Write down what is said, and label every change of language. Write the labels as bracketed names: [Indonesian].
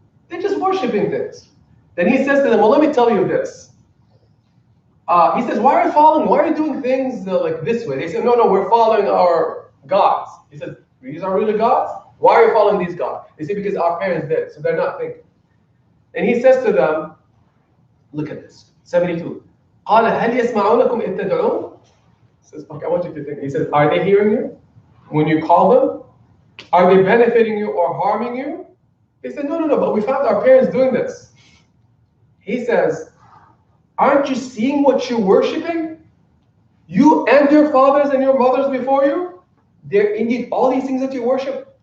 [English] They're just worshiping things. Then he says to them, well, let me tell you this. He says, why are you following? Why are you doing things like this way? They said, no, we're following our gods. He says, these are really gods? Why are you following these gods? They say, because our parents did, so they're not thinking. And he says to them, look at this, 72. [Arabic] قال هل يسمعونكم إذ تدعون? [English] He says, okay, I want you to think. He says, are they hearing you when you call them? Are they benefiting you or harming you? They said, no, but we found our parents doing this. He says, aren't you seeing what you're worshiping? You and your fathers and your mothers before you, they're indeed all these things that you worship.